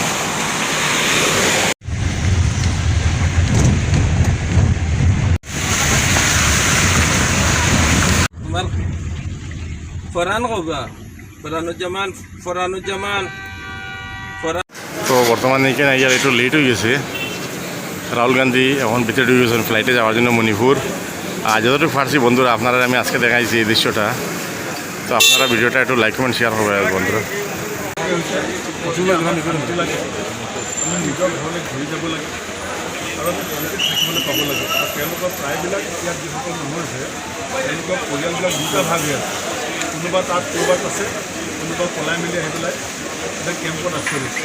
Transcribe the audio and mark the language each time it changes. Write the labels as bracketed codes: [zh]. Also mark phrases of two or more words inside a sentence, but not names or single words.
[bn] তো বর্তমানে এখানে ইয়ার একটু লেট হয়ে গেছে। রাহুল গান্ধী এখন ভিতরে ঢুকে গেছেন ফ্লাইটে যাওয়ার জন্য মণিপুর। আর যতটুকু পারছি বন্ধুরা আপনারা আমি আজকে দেখাইছি এই দৃশ্যটা। তো আপনারা ভিডিওটা একটু লাইক কমেন্ট শেয়ার করবেন বন্ধুরা। [as] পাব লাগে আৰু তেওঁলোকৰ প্ৰায়বিলাক ইয়াত যিসকল মানুহ আছে তেওঁলোকৰ পৰিয়ালবিলাক দুটা ভাগ হৈ আছে। কোনোবা তাত ক'ৰবাত আছে, কোনোবা পলাই মেলি আহি পেলাই এটা কেম্পত আশ্ৰয় লৈছে।